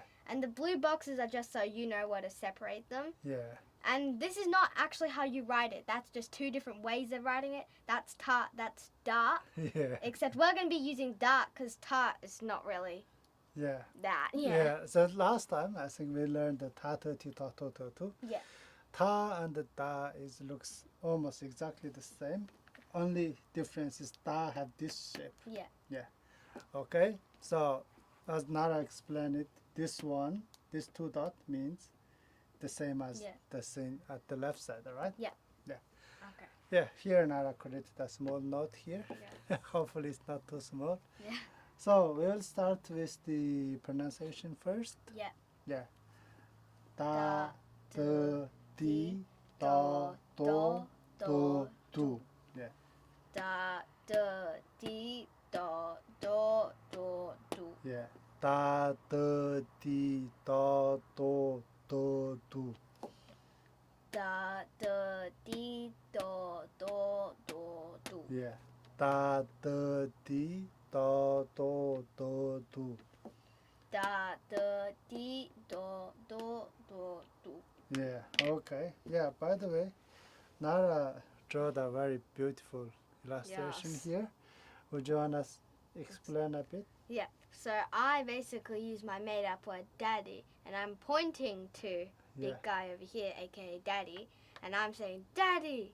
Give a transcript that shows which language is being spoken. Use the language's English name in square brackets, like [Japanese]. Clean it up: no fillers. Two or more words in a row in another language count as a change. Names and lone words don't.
[English] And the blue boxes are just so you know where to separate them. Yeah. And this is not actually how you write it. That's just two different ways of writing it. That's ta, that's da. Yeah. Except we're going to be using da because ta is not really Yeah. that. Yeah. So last time I think we learned the ta, ta, ti, ta, to, to, to. Yeah. Ta and the da looks almost exactly the same. Only difference is da have this shape. Yeah. Yeah. Okay. So as Nara explained it, this two dot means the same as the same at the left side, right? Yeah. Yeah. Okay. Yeah. Here Nara created a small note here. Yeah. Hopefully it's not too small. Yeah. So we'll start with the pronunciation first. Yeah. Yeah. Da, da, di, da, do, do, do. Yeah. Da, da, di, da, do, do, do. Yeah. Da, da, di, da, do, do, do. Da, da, di, do, do, do, do. Yeah. Da, da, di, da, do, do, do. Da, da, di, do, do, do, do. Yeah. Okay. Yeah. By the way, Nara drew a very beautiful illustration Yes. here. Would you want to explain a bit? Yeah, so I basically use my made-up word daddy, and I'm pointing to big guy over here, aka daddy, and I'm saying daddy.